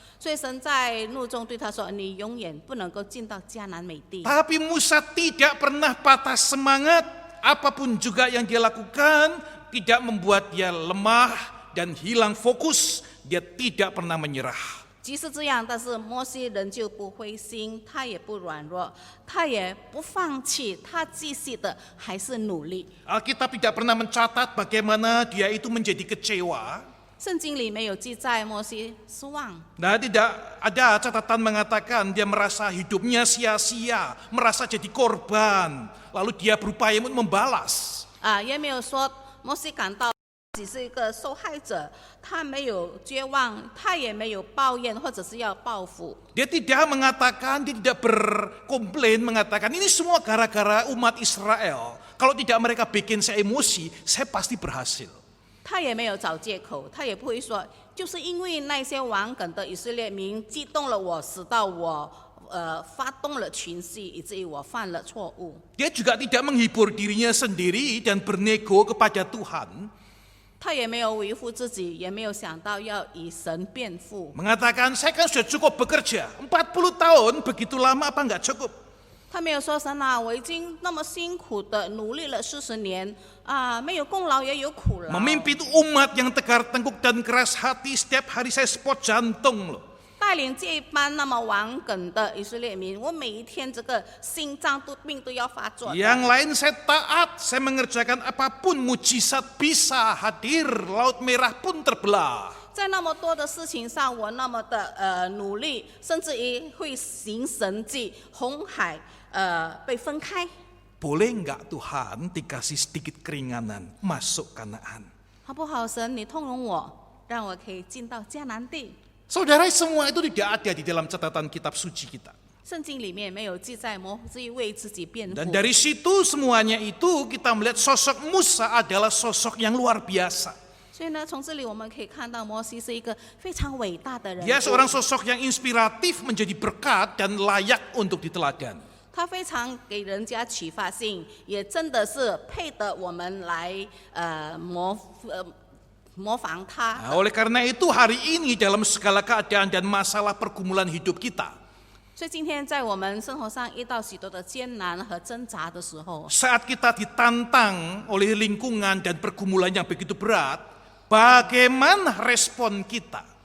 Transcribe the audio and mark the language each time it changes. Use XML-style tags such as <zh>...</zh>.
<zh>所以神在怒中对他说：“你永远不能够进到迦南美地。”</zh> <id>Tapi Musa tidak pernah patah semangat. Apapun juga yang dia lakukan tidak membuat dia lemah dan hilang fokus. Dia tidak pernah menyerah.</id> <zh>即使这样，但是摩西仍旧不灰心，他也不软弱，他也不放弃，他继续的还是努力。</zh> <id>Alkitab tidak pernah mencatat bagaimana dia itu menjadi kecewa.</id> <zh>圣经里没有记载摩西失望，</zh> <id>Nah, tidak ada catatan mengatakan dia merasa hidupnya sia-sia, merasa jadi korban, lalu dia berupaya untuk membalas.</id> <zh>也没有说摩西感到自己是一个受害者，他没有绝望，他也没有抱怨或者是要报复。</zh> <id>Dia tidak mengatakan, dia tidak berkomplain mengatakan ini semua gara-gara umat Israel. Kalau tidak mereka bikin saya emosi, saya pasti berhasil.</id> <zh>他也没有找借口，他也不会说，就是因为那些顽梗的以色列民激动了我，使到我发动了情绪，以至于我犯了错误。</zh> <id>Dia juga tidak menghibur dirinya sendiri dan bernego kepada Tuhan.</id> <zh>他也没有维护自己，也没有想到要以神辩护。</zh> <id>Mengatakan saya kan sudah cukup bekerja, 40 tahun begitu lama apa enggak cukup?</id> <zh>他没有说神啊，我已经那么辛苦的努力了40年没有功劳也有苦劳。</zh> <id>Memimpin umat yang tegar tengkuk dan keras hati, setiap hari saya spot jantung loh.</id> <zh>带领这一班那么顽梗的以色列民，我每一天这个心脏病都要发作的。</zh> <id>Yang lain saya taat, saya mengerjakan apapun, mujizat bisa hadir, laut merah pun terbelah.</id> <zh>在那么多的事情上，我那么的努力，甚至于会行神迹，红海被分开。</zh> <id>Boleh enggak Tuhan dikasih sedikit keringanan masuk Kanaan?</id> <zh>好不好，神，你通融我，让我可以进到迦南地。</zh> <id>Saudara, semua itu tidak ada di dalam catatan kitab suci kita.</id> <zh>圣经里面没有记载摩西为自己辩护。</zh> <id>Dan dari situ semuanya itu kita melihat sosok Musa adalah sosok yang luar biasa.</id> <zh>所以呢，从这里我们可以看到摩西是一个非常伟大的人。</zh> <id>Dia seorang sosok yang inspiratif, menjadi berkat dan layak untuk diteladan.</id> <zh>他非常给人家启发性，也真的是配得我们来模仿他。</zh> <id>Nah, oleh karena itu hari ini dalam segala keadaan dan masalah pergumulan hidup kita,</id> <zh>所以今天在我们生活上遇到许多的艰难和挣扎的时候，</zh> <id>saat kita ditantang oleh lingkungan dan pergumulan yang begitu berat, bagaimana respon kita?</id>